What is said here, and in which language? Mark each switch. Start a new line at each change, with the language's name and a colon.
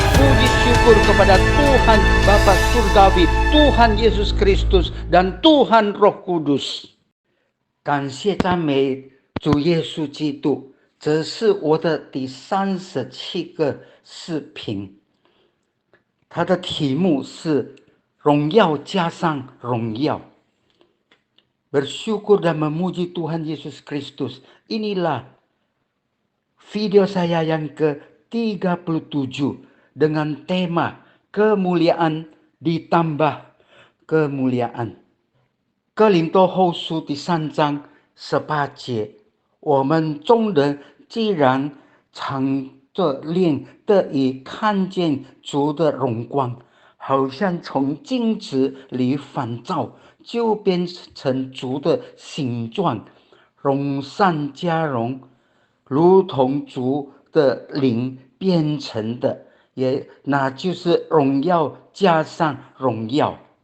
Indonesian: puji syukur kepada Tuhan Bapa Surgawi, Tuhan Yesus Kristus dan Tuhan Roh Kudus。
Chinese: 感谢赞美主耶稣基督，这是我的第37个视频，它的题目是荣耀加上荣耀。
Indonesian: Bersyukur dan memuji Tuhan Yesus Kristus. Inilah video saya yang ke-37 dengan tema kemuliaan ditambah kemuliaan。
Chinese: 哥林多后书第3章18节，我们众人既然常着脸得以看见主的荣光，好像从镜子里反照，就变成主的形状，荣上加荣，如同主的灵变成的，那就是荣耀加上荣耀。